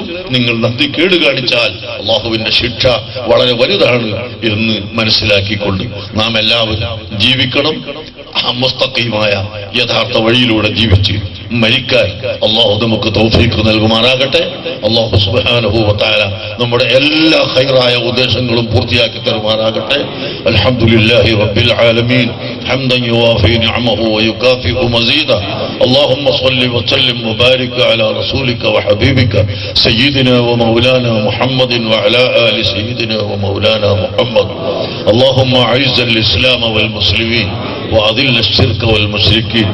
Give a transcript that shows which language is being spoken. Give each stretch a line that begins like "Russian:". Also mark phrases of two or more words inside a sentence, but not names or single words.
Malayalam: നിങ്ങൾ നന്ദി കേട് കാണിച്ചാൽ അല്ലാഹുവിന്റെ ശിക്ഷ വളരെ വലുതാണ് എന്ന് മനസ്സിലാക്കിക്കൊണ്ട് നാം എല്ലാവരും ജീവിക്കണം. മുസ്തഖീമായ യഥാർത്ഥ വഴിയിലൂടെ ജീവിച്ച് മരിക്കാൻ അല്ലാഹു നമുക്ക് തൗഫീഖ് നൽകുമാറാകട്ടെ. അല്ലാഹു
Arabic: سبحانه وتعالى
Malayalam: നമ്മുടെ എല്ലാ ഖൈറായ ഉദ്ദേശങ്ങളും പൂർത്തിയാക്കി തരുമാറാകട്ടെ.
Arabic: الحمد لله رب العالمين. حمدا يوافي نعمه ويكافئ مزيدا. اللهم صل وسلم وبارك على رسولك وحبيبك سيدنا ومولانا محمد وعلى آل سيدنا ومولانا محمد. اللهم أعز الإسلام والمسلمين وأذل الشرك والمشركين.